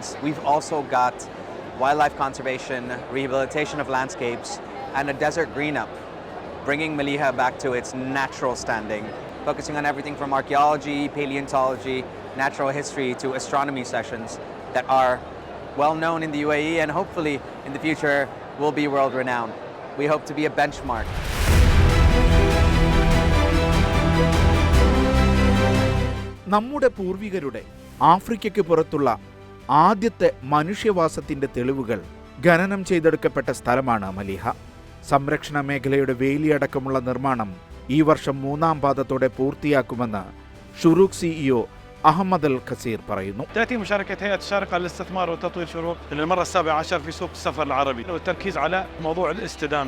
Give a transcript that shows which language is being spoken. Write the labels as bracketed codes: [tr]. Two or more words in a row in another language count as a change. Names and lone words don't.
[en] We've also got wildlife conservation, rehabilitation of landscapes, and a desert green-up, bringing Maliha back to its natural standing, focusing on everything from archaeology, paleontology, natural history to astronomy sessions that are well known in the UAE and hopefully in the future will be world renowned. We hope to be a benchmark. [ml] നമ്മുടെ പൂർവികരുടെ ആഫ്രിക്കയ്ക്ക് പുറത്തുള്ള ആദ്യത്തെ മനുഷ്യവാസത്തിൻ്റെ തെളിവുകൾ ഖനനം ചെയ്തെടുക്കപ്പെട്ട സ്ഥലമാണ് മലീഹ. സംരക്ഷണ മേഖലയുടെ വേലിയടക്കമുള്ള നിർമ്മാണം ഈ വർഷം 3-ാം പാദത്തോടെ പൂർത്തിയാക്കുമെന്ന് ഷുറൂഖ് CEO أحمد الكثير പറയുന്നു. [ar] تأتي مشاركة هيئة الشارقة للاستثمار والتطوير شروق للمرة 17 في سوق السفر العربي والتركيز على موضوع الاستدامة.